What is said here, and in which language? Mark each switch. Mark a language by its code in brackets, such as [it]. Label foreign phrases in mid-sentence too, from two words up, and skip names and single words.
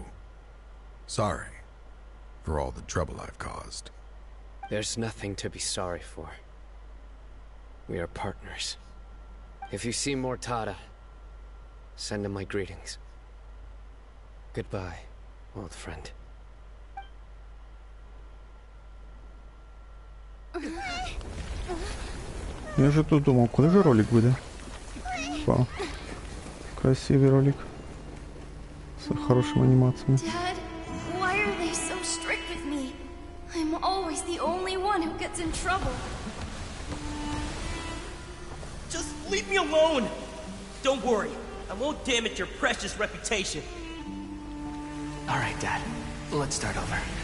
[en] Sorry for all the trouble I've caused. There's nothing to be sorry for. We are partners. If you see Mortada, send him my greetings. Goodbye, old friend. [ru] Я же тут думал, [uk] коли же ролик буде? [ru] Вау. Красивый ролик. С хорошими анимациями. [en] Dad, why are they so strict with me? I'm always the only one who gets in trouble. Just leave me alone! Don't worry, I won't damage your precious reputation. Alright, Dad. Let's start over.